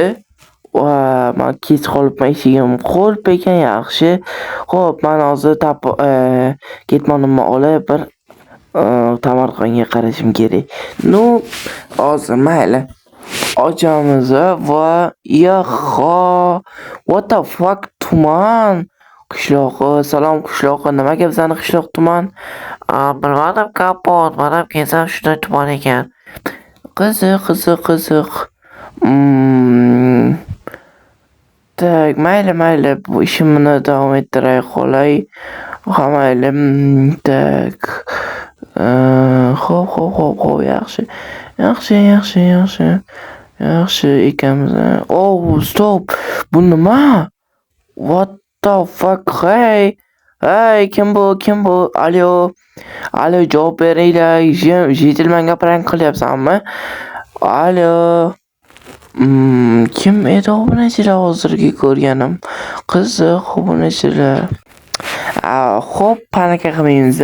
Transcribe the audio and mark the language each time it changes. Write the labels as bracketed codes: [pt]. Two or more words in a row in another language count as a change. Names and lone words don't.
[uz] Va men kech qolibman, eshigim qulf ekan, yaxshi. Xo'p, men hozir ketmonimni olib bir Samarqandga qarashim kerak. Hozir mayli. Ochamiz va [en] what the fuck, [uz] tuman qishlog'i. Salom qishlog'i, nimaga bizani qishloq tuman? Bilmadim, Kompot, mana kelsam shunday tuman ekan. Qiziq. Mayli, bu ishimni davom ettiray qolay. Mayli. Xo'p, yaxshi ekanmiz. Stop. Bu nima? [en] What the fuck? [uz] Hey, kim bu? Alo, javob beringlar. Jentelmenga prank qilyapsanmi? Alo. Kim edi obunachilar hozirgi ko'rganim? Qiziq obunachilar. Xo'p, panika qilmaymiz.